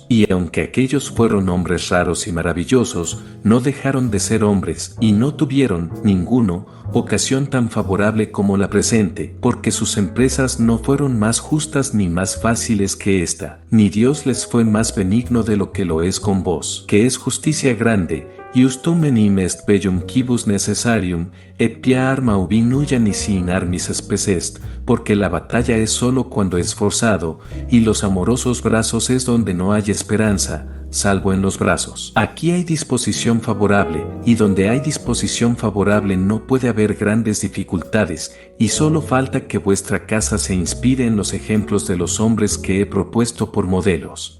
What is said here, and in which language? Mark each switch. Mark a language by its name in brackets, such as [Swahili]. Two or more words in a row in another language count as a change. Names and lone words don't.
[Spanish] Y aunque aquellos fueron hombres raros y maravillosos, no dejaron de ser hombres, y no tuvieron, ninguno, ocasión tan favorable como la presente, porque sus empresas no fueron más justas ni más fáciles que esta, ni Dios les fue más benigno de lo que lo es con vos, que es justicia grande, [Latin] iustum enim est bellum quibus necessarium, et pia arma ubi nulla nisi in armis spes est, [Spanish] porque la batalla es solo cuando es forzado, y los amorosos brazos es donde no hay esperanza, salvo en los brazos. Aquí hay disposición favorable, y donde hay disposición favorable no puede haber grandes dificultades, y solo falta que vuestra casa se inspire en los ejemplos de los hombres que he propuesto por modelos.